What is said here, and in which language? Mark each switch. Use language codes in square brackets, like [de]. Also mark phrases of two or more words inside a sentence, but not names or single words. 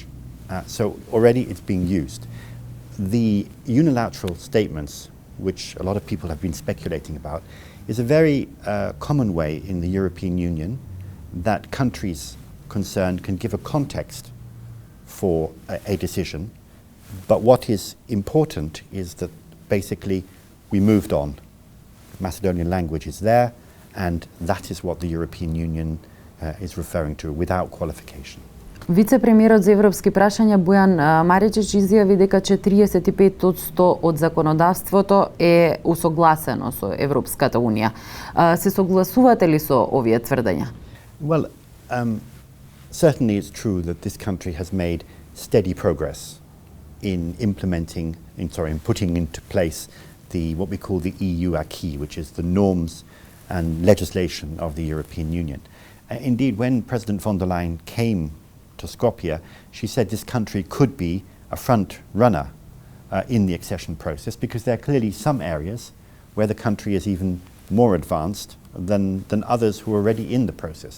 [en] So already it's being used. The unilateral statements, which a lot of people have been speculating about, is a very common way in the European Union that countries concerned can give a context for a decision. But what is important is that basically we moved on. Macedonian language is there, and that is what the European Union is referring to, without qualification. [mk] Вице-премиерот за европски прашања Бојан Маричич изјави дека 45% од законодавството е усогласено со Европската Унија. Се согласувате ли со овие тврдења? [en] Well, certainly it's true that this country has made steady progress in putting into place what we call the EU acquis, which is the norms and legislation of the European Union. Indeed, when President von der Leyen came to Skopje, she said this country could be a front runner in the accession process, because there are clearly some areas where the country is even more advanced than others who are already in the process.